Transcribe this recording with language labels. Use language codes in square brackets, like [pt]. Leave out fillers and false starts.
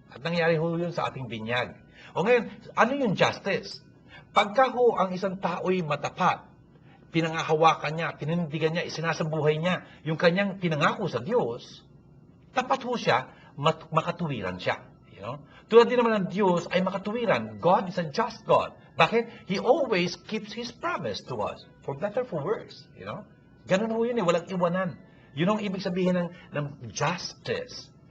[tl] At nangyari ho yun sa ating binyag. O ngayon, ano yung justice? Pagka ho ang isang tao'y matapat, pinangahawakan niya, pinindigan niya, isinasabuhay niya, yung kanyang pinangako sa Diyos, tapat ho siya, makatuwiran siya. Tulad din naman ng Diyos ay makatuwiran. [en] God is a just God. [tl] Bakit? [en] He always keeps His promise to us. For better, for worse. [tl] Ganun ho yun walang iwanan. Yun ang ibig sabihin ng justice.